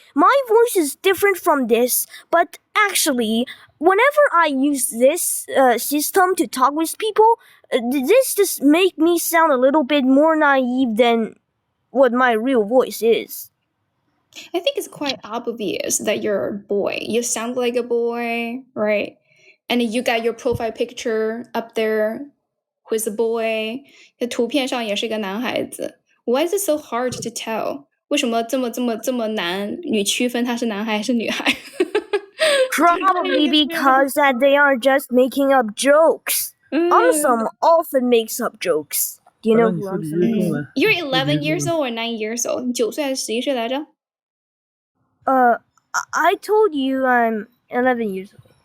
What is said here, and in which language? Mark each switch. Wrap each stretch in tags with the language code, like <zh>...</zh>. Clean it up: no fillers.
<en>My voice is different from this, but actually, whenever I use this system to talk with people, this just make me sound a little bit more naive than what my real voice is. I think it's quite obvious that you're a boy. You sound like a boy, right? And you got your profile picture up there with a boy.</en> <zh>图片上也是一个男孩子。</zh> <en>Why is it so hard to tell?</en> <zh>为什么这么难女区分他是男孩还是女孩？</zh> <en>Probably because that they are just making up jokes. Awesome often makes up jokes. Do you know who I'm saying? You're 11 years old or 9 years old?</en> <zh>9岁还是11岁来着？</zh> <en>I told you I'm 11 years old.</en>